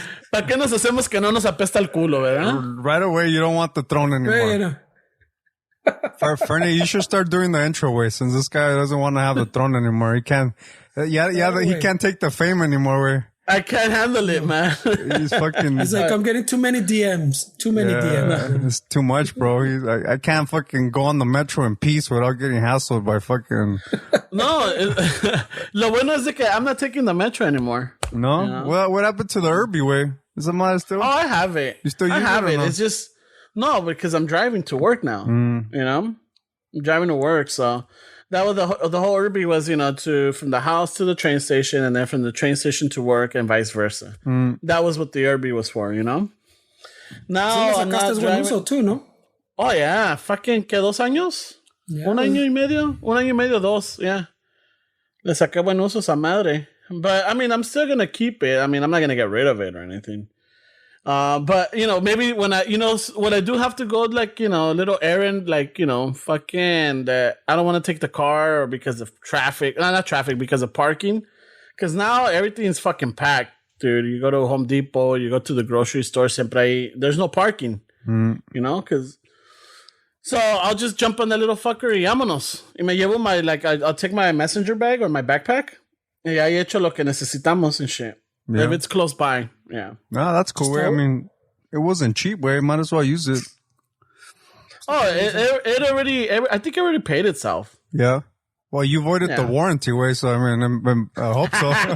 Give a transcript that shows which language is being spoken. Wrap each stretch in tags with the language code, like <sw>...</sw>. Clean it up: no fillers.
<es>¿Para qué nos hacemos que no nos apesta el culo, verdad?</es> <en>Right away, you don't want the throne anymore. Fernie, you should start doing the intro way since this guy doesn't want to have the throne anymore. He can't. He can't take the fame anymore. Way. I can't handle it, man. He's fucking. He's like, I'm getting too many DMs. DMs. It's too much, bro. I can't fucking go on the metro in peace without getting hassled by fucking.</en> <es>No, lo bueno es de que</es> <en>I'm not taking the metro anymore. No? You know? Well, what happened to the Irby way? Is it mine still? Oh, I have it. You still use it? I have it. No? It's just no, because I'm driving to work now. I'm driving to work, so that was the whole Irby was from the house to the train station, and then from the train station to work, and vice versa. That was what the Irby was for, Now I'm not driving.</en> <es>Uso too, no?</es> <en>Oh yeah, fucking</en> <es>¿qué 2 años? Yeah. Un año y medio, 2, yeah. Le saqué buen uso esa madre.</es> <en>But, I mean, I'm still going to keep it. I mean, I'm not going to get rid of it or anything. But, maybe when when I do have to go, like, a little errand, like, fucking, I don't want to take the car or because of traffic. No, not traffic, because of parking. Because now everything's fucking packed, dude. You go to Home Depot, you go to the grocery store, there's no parking, because... So I'll just jump on that little fucker</en> <es>y vámonos. Y me llevo</es> <en>I'll take my messenger bag or my backpack.</en> <es>Y ahí hecho lo que necesitamos</es> <en>and shit. Yeah. If it's close by, yeah. No, that's cool. I mean, it wasn't cheap, way. Might as well use it. Oh, it already, I think it already paid itself. Yeah. Well, you voided the warranty, way, so I mean, I hope so.</en>